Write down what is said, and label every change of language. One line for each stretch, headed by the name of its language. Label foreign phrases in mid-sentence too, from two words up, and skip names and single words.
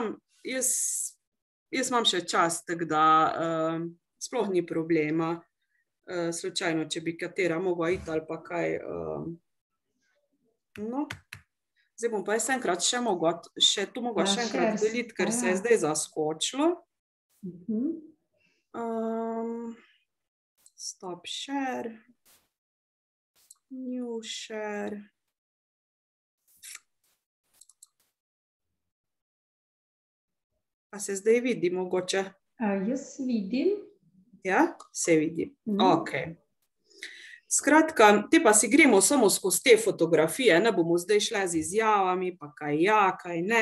Slovenian: Jaz imam še čas, tako da sploh ni problema. Slučajno, če bi katera mogla iti ali pa kaj. Zdaj bom pa jaz enkrat še enkrat deliti, ker se je zdaj zaskočilo.
English: Stop share, new share.
Slovenian: Pa se zdaj vidi mogoče? Jaz vidim. Ja, se vidi. Ok. Skratka, te pa si gremo samo skozi te fotografije, ne bomo zdaj šle z izjavami, pa kaj ne.